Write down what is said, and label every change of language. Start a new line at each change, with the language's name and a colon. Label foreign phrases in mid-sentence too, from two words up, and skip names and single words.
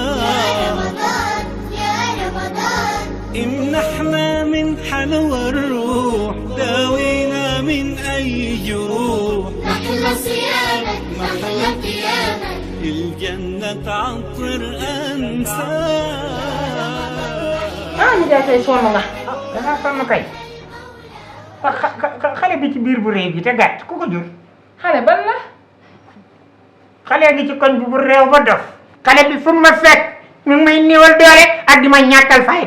Arabic: يا رمضان يا رمضان امنحنا من حلوى الروح داوينا من أي جروح محلى صيامك محلى قيامك الجنة تعطر أنساك
Wolof: nijaay tey sonn nga dangaa sonn kay xale bi ci biir bu réew bi te gàtt ku ko jur xale ban la xale gi ci koñ bi bu réew ba dof xale bi fu ma fekk mi ngi may néewal doole ak di ma ñàkkal fayda